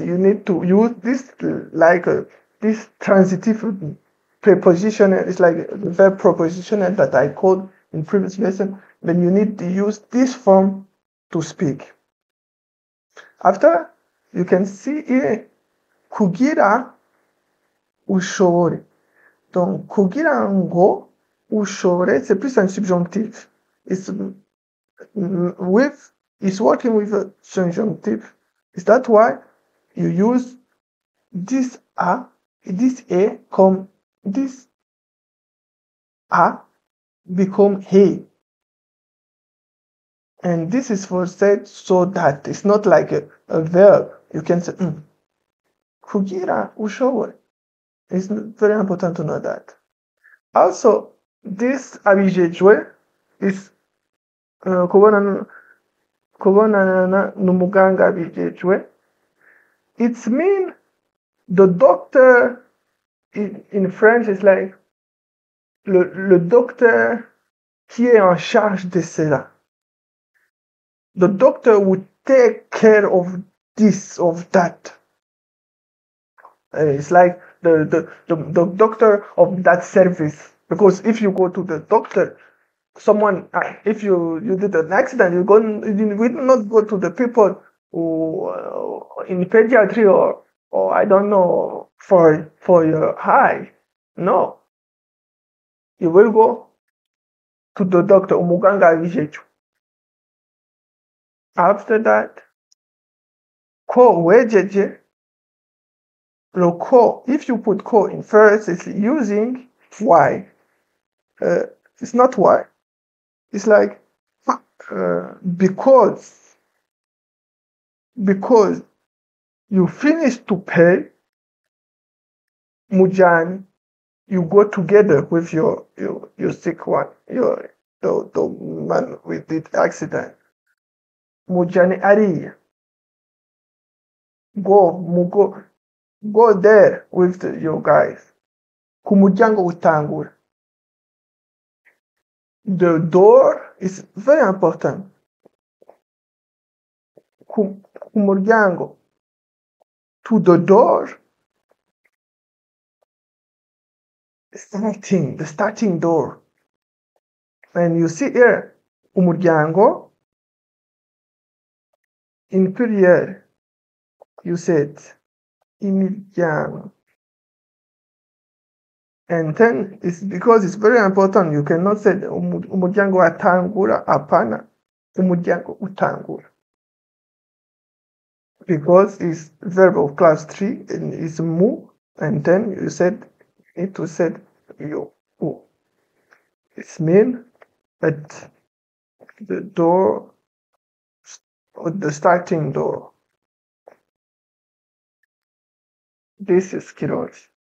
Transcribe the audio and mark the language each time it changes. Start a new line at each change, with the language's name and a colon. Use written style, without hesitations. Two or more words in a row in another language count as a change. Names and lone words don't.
English: You need to use this this transitive preposition. It's like the verb propositional that I called in previous lesson. Then you need to use this form to speak. After, you can see here
Rundi: kugira ushobore. Donc kugira ngo ushobore,
French: c'est plus un subjonctif.
English: It's working with a subjunctive. Is that why you use this comme this a become he. And this is for said so that it's not like a verb. You can say
Rundi: kugira ushobore.
English: It's very important to know that. Also, this abijejwe is
Rundi: kubonana n'umuganga abijejwe.
English: It's mean the doctor in French is like
French: le docteur qui est en charge de cela.
English: The doctor would take care of this, of that. It's like the doctor of that service. Because if you go to the doctor, someone, if you did an accident, you will not go to the people who in pediatry or I don't know for your eye. No, you will go to the doctor.
Rundi: Umuganga abijejwe.
English: After that,
Rundi: ko wejeje.
English: The ko, if you put ko in first, it's using why. It's not why. It's like because you finish to pay, mujani, you go together with your sick one, the man with the accident.
Rundi: Mujani ariya.
English: Go there with your guys.
Rundi: Ku muryango utangura.
English: The door is very important.
Rundi: Ku muryango.
English: To the door. The starting door. And you see here, umuryango, in period, you said, imiryango. And then it's because it's very important. You cannot say
Rundi: umuryango atangura, apana, umuryango utangura.
English: because it's verb of class 3 and it's mu, and then you need to said you. It's mean at the door, or the starting door. This is Kirundi.